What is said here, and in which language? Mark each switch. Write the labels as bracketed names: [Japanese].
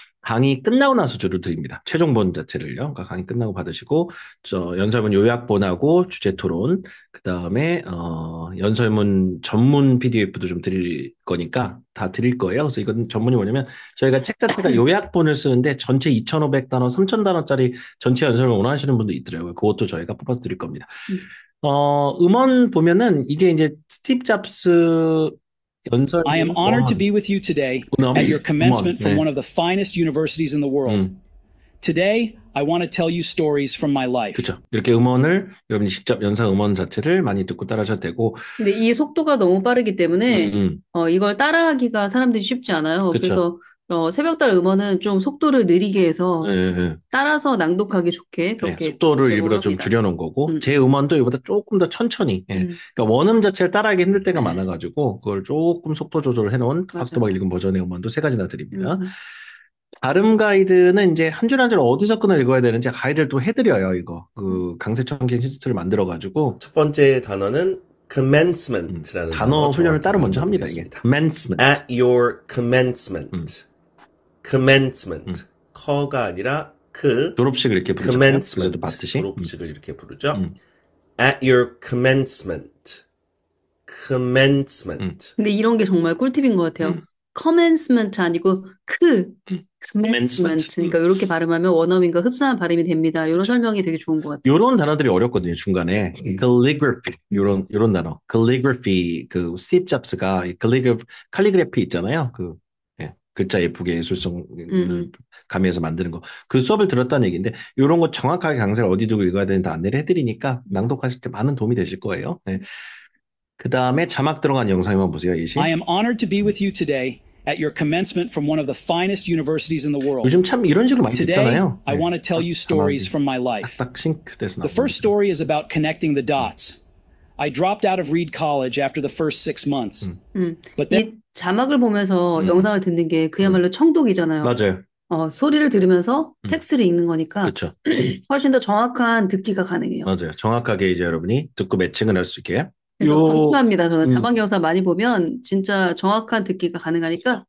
[Korean] 강의 끝나고 나서 주로 드립니다. 최종본 자체를요. 그러니까 강의 끝나고 받으시고 연설문 요약본하고 주제 토론 그다음에 연설문 전문 PDF도 좀 드릴 거니까 다 드릴 거예요. 그래서 이건 전문이 뭐냐면 저희가 책 자체가 요약본을 쓰는데 전체 2,500단어, 3,000단어짜리 전체 연설문 원하시는 분도 있더라고요. 그것도 저희가 뽑아서 드릴 겁니다. 음원 보면은 이게 이제 스티브 잡스 연설 [English] I am honored to be with you today at your commencement from one of the finest universities in the world. Today, I want to tell you stories from my life. [Korean] 그렇죠. 이렇게 음원을 여러분이 직접 연상 음원 자체를 많이 듣고 따라하셔도 되고. 근데 이 속도가 너무 빠르기 때문에 이걸 따라하기가 사람들이 쉽지 않아요. 그쵸. 그래서 새벽달 음원은 좀 속도를 느리게 해서 따라서 낭독하기 좋게 그렇게 속도를 일부러 좀 제공합니다. 줄여놓은 거고 제 음원도 이보다 조금 더 천천히 그러니까 원음 자체를 따라하기 힘들 때가 많아가지고 그걸 조금 속도 조절을 해놓은 하스토박 읽은 버전의 음원도 3가지나 드립니다. 발음 가이드는 이제 한 줄 한 줄 어디서 끊어 읽어야 되는지 가이드를 또 해드려요. 이거 그 강세청객 시스템을 만들어가지고 첫 번째 단어는 commencement라는 단어 훈련을 따로 먼저 합니다. 이게 commencement. [English] At your commencement. commencement. [Korean] 커가 아니라 졸업식을 이렇게 부르죠. [English] commencement. [Korean] 받듯이. 졸업식을 이렇게 부르죠. [English] At your commencement. commencement. [Korean] 근데 이런 게 정말 꿀팁인 것 같아요. commencement 아니고 commencement. 그러니까 이렇게 발음하면 원어민과 흡사한 발음이 됩니다. 이런 설명이 되게 좋은 것 같아요. 이런 단어들이 어렵거든요. 중간에 calligraphy 이런 단어. calligraphy 그 스티브 잡스가 calligraphy 있잖아요. 글자 예쁘게 예술성을 가미해서 만드는 거. 그 수업을 들었다는 얘기인데 이런 거 정확하게 강사를 어디 두고 읽어야 되는지 안내를 해드리니까 낭독하실 때 많은 도움이 되실 거예요. 네. 그 다음에 자막 들어간 영상 한번 보세요. 예시. [English] I am honored to be with you today at your commencement from one of the finest universities in the world. [Korean] 요즘 참 이런 식으로 많이 [English] Today, [Korean] 듣잖아요. [English] I want to tell you stories from my life. [Korean] 딱 싱크돼서 [English] The first story is about connecting the dots. I dropped out of Reed College after the first 6 months. But then [Korean] 이 자막을 보면서 영상을 듣는 게 그야말로 청독이잖아요. 맞아요. 소리를 들으면서 텍스트를 읽는 거니까 그렇죠. 훨씬 더 정확한 듣기가 가능해요. 맞아요. 정확하게 이제 여러분이 듣고 매칭을 할 수 있게. 그래서 강추합니다. 저는 다방 영상 많이 보면 진짜 정확한 듣기가 가능하니까